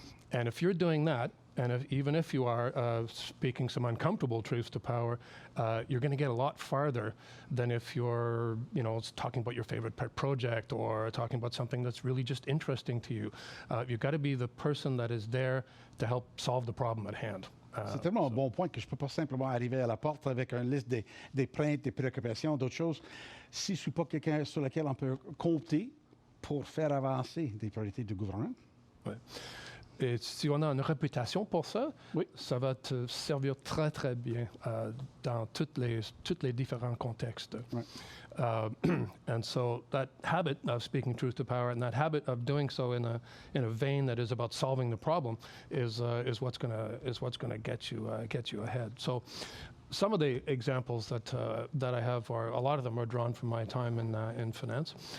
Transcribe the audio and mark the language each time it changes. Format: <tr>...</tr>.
<en>And if you're doing that, and even if you are speaking some uncomfortable truths to power, you're going to get a lot farther than if you're, talking about your favorite pet project or talking about something that's really just interesting to you. You've got to be the person that is there to help solve the problem at hand.</en> <fr>C'est tellement un bon point que je ne peux pas simplement arriver à la porte avec une liste des plaintes, des préoccupations, d'autres choses, si je ne suis pas quelqu'un sur lequel on peut compter pour faire avancer des priorités du gouvernement. Ouais. Et si on a une réputation pour ça, oui, ça va te servir très, très bien dans tous les différents contextes.</fr> <en>Right. And so that habit of speaking truth to power and that habit of doing so in a vein that is about solving the problem is what's going to get you ahead. So some of the examples that I have are, a lot of them are drawn from my time in finance.</en>